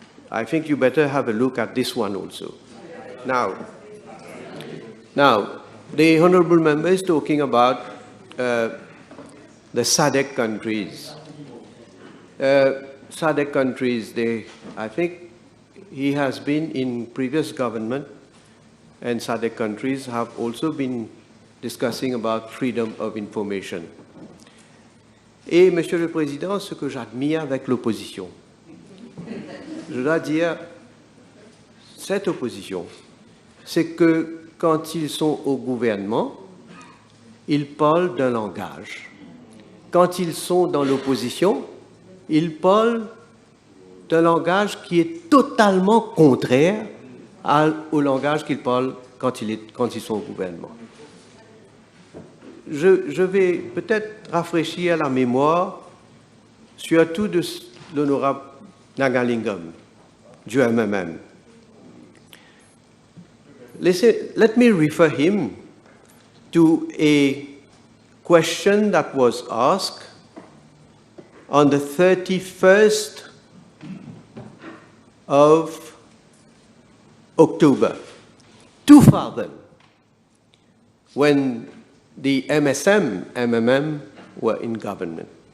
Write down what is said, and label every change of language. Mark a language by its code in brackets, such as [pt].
[en] I think you better have a look at this one also. Now, the honourable member is talking about the SADC countries. SADC countries, I think he has been in previous government, and SADC countries have also been discussing about freedom of information. [fr] Et, Monsieur le Président, ce que j'admire avec l'opposition, je dois dire, cette opposition, c'est que quand ils sont au gouvernement, ils parlent d'un langage. Quand ils sont dans l'opposition, ils parlent d'un langage qui est totalement contraire au langage qu'ils parlent quand ils sont au gouvernement. Je vais peut-être rafraîchir la mémoire surtout de l'honorable Nagalingam, du MMM. [en] Let me refer him to a question that was asked on the 31st of October 2000, when the MMM were in government.